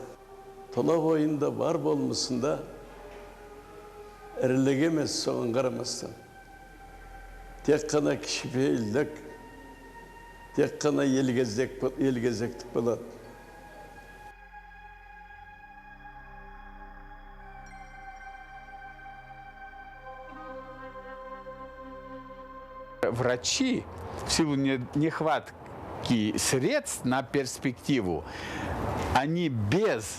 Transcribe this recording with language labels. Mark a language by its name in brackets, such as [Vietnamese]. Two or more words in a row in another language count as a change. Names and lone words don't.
[Kazakh] Тұла бойында бар болмысында ірілік емес соған қарамастан. Тек қана кішіпейілдік, тек қана елгезектік болады. [Russian] Врачи в силу нехватки средств на перспективу, они без